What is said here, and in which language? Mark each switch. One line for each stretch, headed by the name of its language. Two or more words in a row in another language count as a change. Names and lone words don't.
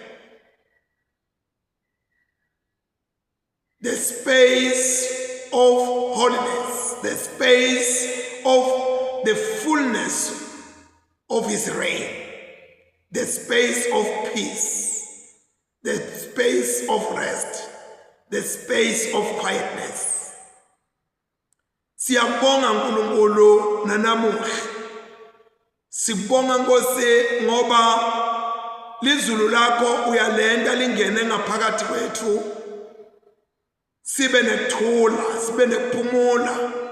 English: The space of holiness, the space of the fullness of his reign, the space of peace, the space of rest, the space of quietness.
Swati: Siyabonga Nkulunkulu nanamuhla. Sibonga Nkosi ngoba lizulu lakho uyalenda lingene ngaphakathi kwethu. Sibe nekuthula, sibe nekuphumula.